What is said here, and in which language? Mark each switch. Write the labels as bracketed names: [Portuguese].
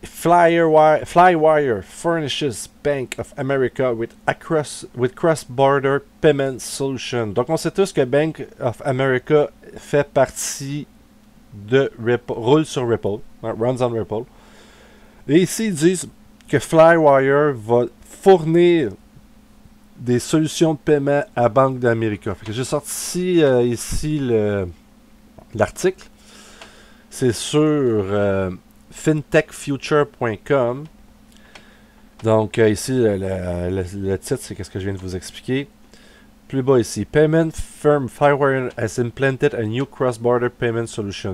[English] Flywire furnishes Bank of America with cross-border payment solution. [French] Donc, on sait tous que Bank of America fait partie de Ripple, roule sur Ripple, [English] runs on Ripple. [French] Et ici, ils disent que Flywire va fournir des solutions de paiement à Bank d'America. J'ai sorti ici l'article. C'est sur fintechfuture.com. Donc, ici, le titre, c'est ce que je viens de vous expliquer. Plus bas ici, [English] Payment firm Flywire has implanted a new cross-border payment solution.